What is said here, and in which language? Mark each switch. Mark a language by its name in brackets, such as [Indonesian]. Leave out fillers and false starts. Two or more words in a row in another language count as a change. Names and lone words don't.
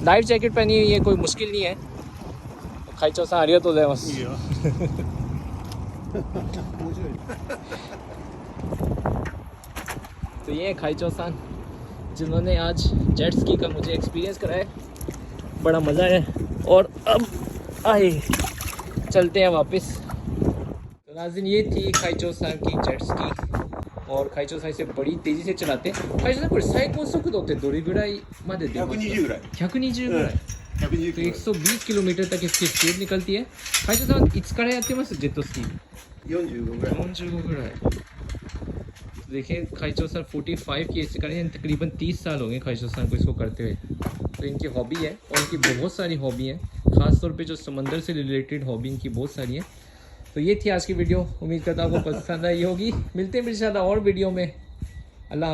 [English] life jacket [Hindi] पहनी हुई है, कोई मुश्किल नहीं है। खाइचोसान आ रही तो बस तो ये है खाइचोसान जिन्होंने आज [English] jet ski [Hindi] का मुझे एक्सपीरियंस कराया। बड़ा मज़ा आया और अब आए चलते हैं वापस। तो नाज़रीन ये थी खाइचोसान की [English] jet ski. [Hindi] और खाइचोसान इसे बड़ी तेज़ी से चलाते हैं। [Japanese] खाइचोसान これ最高速度ってどれぐらいまで出ますか? 120ぐらい。 [Hindi] 120 ぐらい。तो 120 किलोमीटर तक इसकी स्पीड निकलती है। [Japanese] खाइचोसान いつからやってます [English] jet ski? [Japanese] 45ぐらい。 45ぐらい। [Hindi] देखिए खाइचोसान 45 की एज से करें, तकरीबन 30 साल हो गए खाइचोसान को इसको करते हुए। तो इनकी हॉबी है और इनकी बहुत सारी हॉबी हैं, ख़ासतौर पे जो समंदर से [English] related hobby [Hindi] इनकी बहुत सारी हैं। तो ये थी आज की वीडियो। उम्मीद करता हूँ आपको पसंद आई होगी। मिलते हैं इंशाल्लाह और वीडियो में।